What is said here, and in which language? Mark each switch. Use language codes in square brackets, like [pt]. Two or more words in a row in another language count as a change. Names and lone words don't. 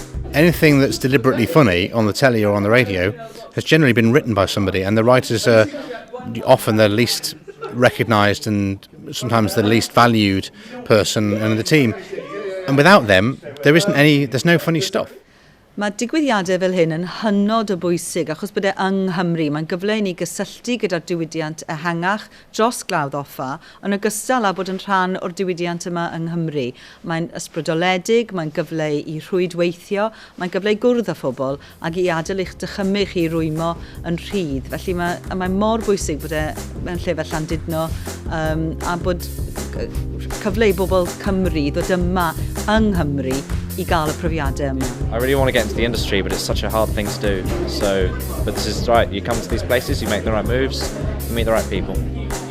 [en] Anything that's deliberately funny on the telly or on the radio has generally been written by somebody, and the writers are often the least recognised and sometimes the least valued person in the team. And without them, there's no funny stuff. [cy] Mae digwyddiadau fel hyn yn hynod o bwysig achos bod e yng Nghymru. Mae'n gyfle i ni gysylltu gyda'r diwydiant ehangach dros glawdd offa, yn ogystal â bod yn rhan o'r diwydiant yma yng Nghymru. Mae'n ysbrydoledig, mae'n gyfle i rhwydweithio, mae'n gyfle i gwrdd â phobl ac i adael eich dychymych i rwymo yn rhydd. Felly mae mor bwysig bod e mewn lle fel Llandudno a bod cyfle i bobl Cymru ddod yma yng Nghymru I gael y profiadau yma. [en] I really want to get into the industry, but it's such a hard thing to do. But this is right. You come to these places, you make the right moves, you meet the right people.